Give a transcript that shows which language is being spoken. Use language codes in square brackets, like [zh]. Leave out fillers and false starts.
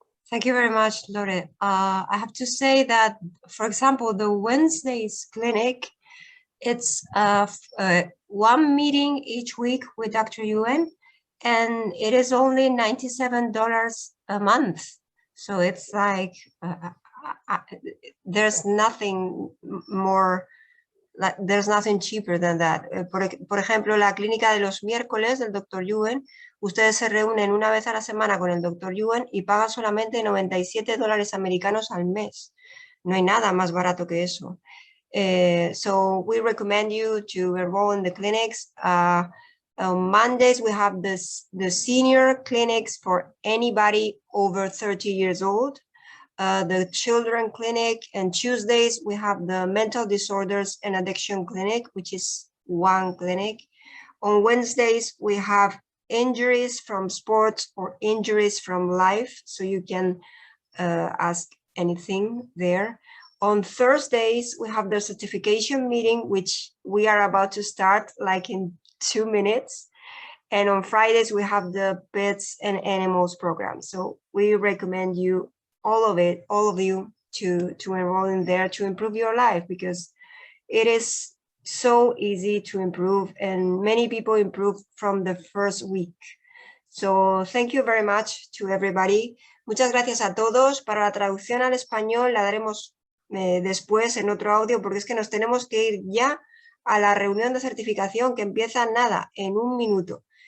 [en] Thank you very much, Lore. I have to say that, for example, the Wednesdays clinic, it's one meeting each week with Dr. Yuen, and it is only $97 a month. So it's like, there's nothing more, there's nothing cheaper than that. [es] Por ejemplo, la clínica de los miércoles del Dr. Yuen, ustedes se reúnen una vez a la semana con el Dr. Yuen y pagan solamente $97 americanos al mes. No hay nada más barato que eso. [en] So we recommend you to enroll in the clinics. On Mondays, we have the senior clinics for anybody over 30 years old. The children clinic, and Tuesdays we have the mental disorders and addiction clinic, which is one clinic. On Wednesdays we have injuries from sports or injuries from life, so you can ask anything there. On Thursdays we have the certification meeting, which we are about to start like in 2 minutes. And on Fridays we have the pets and animals program. So we recommend you, all of you, to enroll in there to improve your life, because it is so easy to improve, and many people improve from the first week. So thank you very much to everybody. [es] Muchas gracias a todos. Para la traducción al español la daremos después en otro audio, porque es que nos tenemos que ir ya a la reunión de certificación que empieza nada, en un minuto.